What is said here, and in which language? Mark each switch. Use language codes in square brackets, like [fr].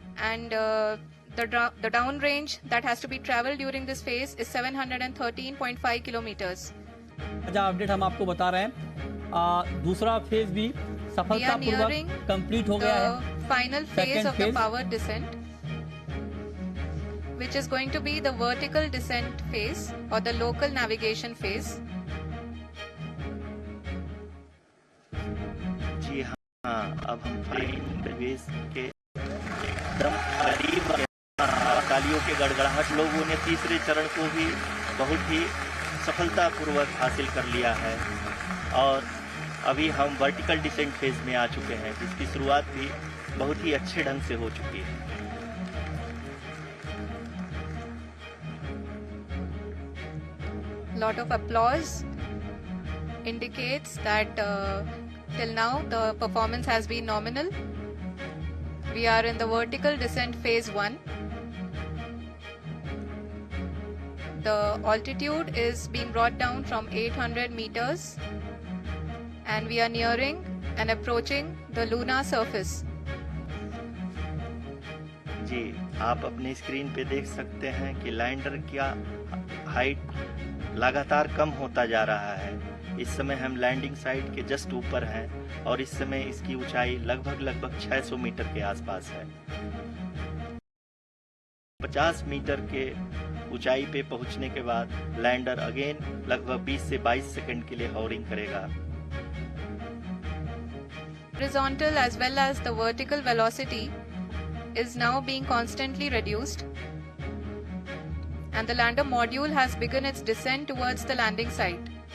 [en] And the down range that has to be traveled during this phase is 713.5 kilometers. [hi] Update हम आपको बता रहे हैं। दूसरा फेज भी सफलतापूर्वक कंप्लीट हो गया है। [en] Final phase of the power descent, which is going to be the vertical descent phase or the local navigation phase. [hi] जी हाँ, अब हम प्रवेश के एकदम करीब तालियों के गड़गड़ाहट लोगों ने तीसरे चरण को भी बहुत ही सफलतापूर्वक हासिल कर लिया है और अभी हम वर्टिकल डिसेंट फेज में आ चुके हैं जिसकी शुरुआत भी बहुत ही अच्छे ढंग से हो चुकी है। [en] Lot of applause indicates that till now the performance has been nominal. We are in the vertical descent phase 1. The altitude is being brought down from 800 meters and we are nearing and approaching the lunar surface. [hi] जी, आप अपने screen पे देख सकते हैं कि lander का height लगातार कम होता जा रहा है। इस समय हम लैंडिंग साइट के जस्ट ऊपर हैं और इस समय इसकी ऊंचाई लगभग 600 मीटर के आसपास है। 50 मीटर के ऊंचाई पे पहुंचने के बाद लैंडर अगेन लगभग 20 से 22 सेकंड के लिए हॉवरिंग करेगा। [en] Horizontal as well as the vertical velocity is now being constantly reduced and the lander module has begun its descent towards the landing site.